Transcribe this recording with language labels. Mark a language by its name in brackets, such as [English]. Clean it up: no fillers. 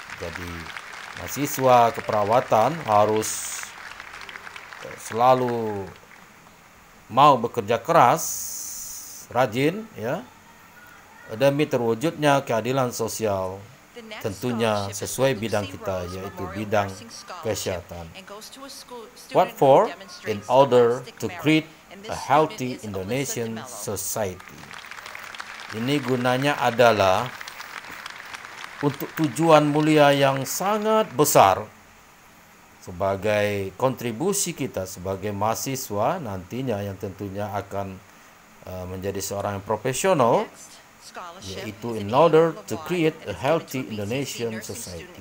[Indonesian] Jadi mahasiswa keperawatan harus selalu mau bekerja keras, rajin, ya, demi terwujudnya keadilan sosial, tentunya sesuai bidang kita, yaitu bidang kesehatan. [English] What for? In order to create a healthy Indonesian society. [Indonesian] Ini gunanya adalah untuk tujuan mulia yang sangat besar. sebagai kontribusi kita sebagai mahasiswa nantinya yang tentunya akan menjadi seorang yang profesional, yaitu [English] in order to create a healthy Indonesian society.